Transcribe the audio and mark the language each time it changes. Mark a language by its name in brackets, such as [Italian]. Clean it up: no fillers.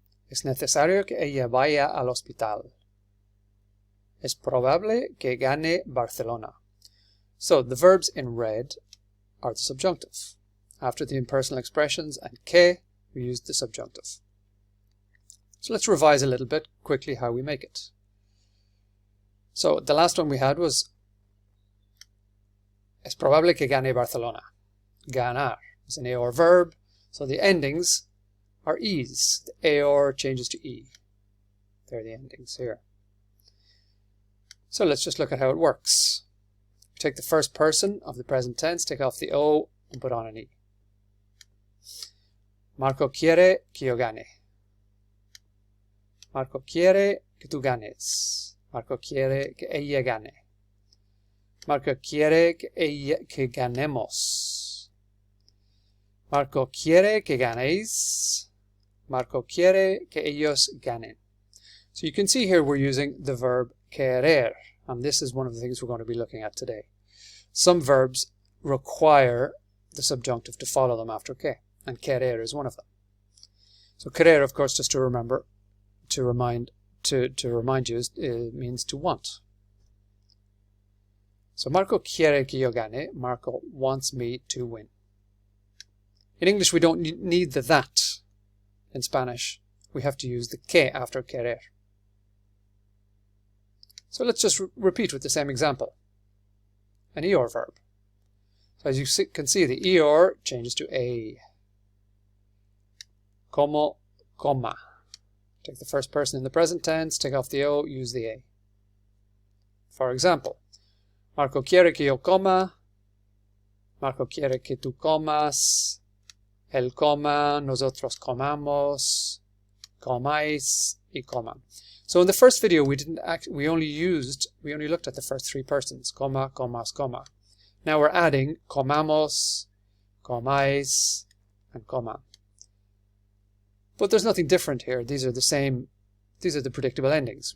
[Spanish] Es necesario que ella vaya al hospital. Es probable que gane Barcelona. [English] So the verbs in red are the subjunctive. After the impersonal expressions and que, we use the subjunctive. So let's revise a little bit quickly how we make it. So the last one we had was [Spanish] es probable que gane Barcelona. [English] Ganar is an AOR verb, so the endings are E's. The AOR changes to E. They're the endings here. So let's just look at how it works. We take the first person of the present tense, take off the O and put on an E. [Spanish] Marco quiere que yo gane. Marco quiere que tú ganes. Marco quiere que ella gane. Marco quiere que ganemos. Marco quiere que ganéis. Marco quiere que ellos ganen. [English] So you can see here we're using the verb querer, and this is one of the things we're going to be looking at today. Some verbs require the subjunctive to follow them after que, and querer is one of them. So querer, of course, just to remind you, it means to want. So Marco [Spanish] quiere que yo gane. [English] Marco wants me to win. In English, we don't need the that. In Spanish, we have to use the que after querer. So let's just repeat with the same example. An EOR verb. So as you can see, the EOR changes to A. [Spanish] Como, coma. [English] Take the first person in the present tense, take off the O, use the A. For example, [Spanish] Marco quiere que yo coma. Marco quiere que tú comas. Él coma, nosotros comamos, comáis, y coman. [English] So in the first video we only looked at the first three persons, [Spanish] coma, comas, coma. [English] Now we're adding comamos, comáis, and coman. But there's nothing different here. These are the predictable endings.